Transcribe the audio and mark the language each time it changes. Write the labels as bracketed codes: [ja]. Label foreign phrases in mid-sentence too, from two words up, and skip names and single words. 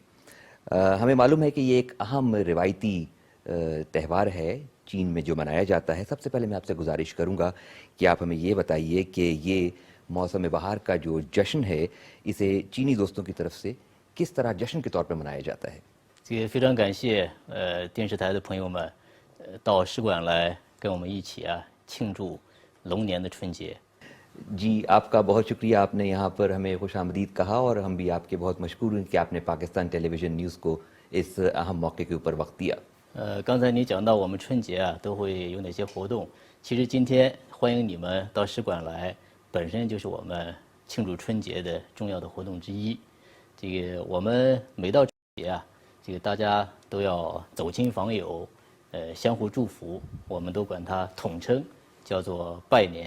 [ur] ہمیں معلوم ہے کہ یہ ایک اہم روایتی تہوار ہے چین میں جو منایا جاتا ہے. سب سے پہلے میں آپ سے گزارش کروں گا کہ آپ ہمیں یہ بتائیے کہ یہ موسم بہار کا جو جشن ہے اسے چینی دوستوں کی طرف سے کس طرح جشن کے طور پر منایا جاتا ہے. [zh] 这个非常感谢电视台的朋友们到使馆来跟我们一起庆祝龙年的春节。 [ur] جی آپ کا بہت شکریہ، آپ نے یہاں پر ہمیں خوش آمدید کہا، اور ہم بھی آپ کے بہت مشکور ہیں کہ آپ نے پاکستان ٹیلی ویژن نیوز کو اس اہم موقع کے اوپر وقت دیا. [zh] 刚才你讲到我们春节都会有哪些活动，其实今天欢迎你们到使馆来，本身就是我们庆祝春节的重要的活动之一。这个我们每到春节这个大家都要走亲访友，相互祝福，我们都管它统称叫做拜年。